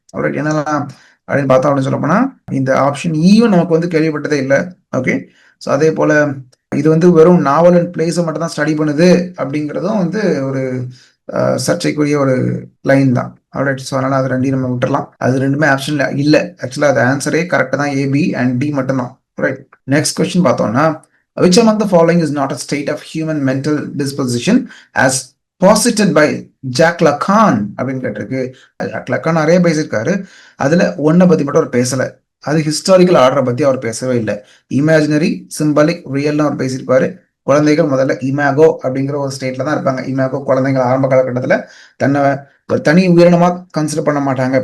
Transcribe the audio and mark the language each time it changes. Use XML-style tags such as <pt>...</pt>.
<ta>Alright, என்னெல்லாம் அப்படின்னு பார்த்தோம் அப்படின்னு சொல்லப்போனா, இந்த ஆப்ஷன் ஈயும் நமக்கு வந்து கேள்விப்பட்டதே இல்லை. ஓகே, ஸோ அதே போல இது வந்து வெறும் நாவல் அண்ட் பிளேஸை மட்டும் தான் ஸ்டடி பண்ணுது அப்படிங்கிறதும் வந்து ஒரு சர்ச்சைக்குரிய ஒரு லைன் தான். ஆல்ரைட், ஸோ அதனால அது ரெண்டையும் நம்ம விட்டுறலாம், அது ரெண்டுமே ஆப்ஷன்ல இல்லை. ஆக்சுவலா அது ஆன்சரே கரெக்டாக தான், ஏபி அண்ட் டி மட்டும் தான்.</ta> <en>right, next question</en> <ta>பார்த்தோம்னா,</ta> <en>which among the following is not a state of human mental disposition as posited by Jacques Lacan</en> <ta>அப்படின்னு கேட்டிருக்கு. ஜாக் லக்கான் நிறைய பேசியிருக்காரு, அதுல ஒன்னை பத்தி மட்டும் அவர் பேசல. அது ஹிஸ்டாரிக்கல் ஆர்டரை பத்தி அவர் பேசவே இல்லை. இமேஜினரி, சிம்பாலிக், ரியல்னு அவர் பேசியிருப்பாரு. குழந்தைகள் முதல்ல இமேகோ அப்படிங்கிற ஒரு ஸ்டேட்ல தான் இருப்பாங்க. இமேகோ குழந்தைகள் ஆரம்ப காலகட்டத்தில் தன்னை ஒரு தனி உயிரினமா கன்சிடர் பண்ண மாட்டாங்க.</ta>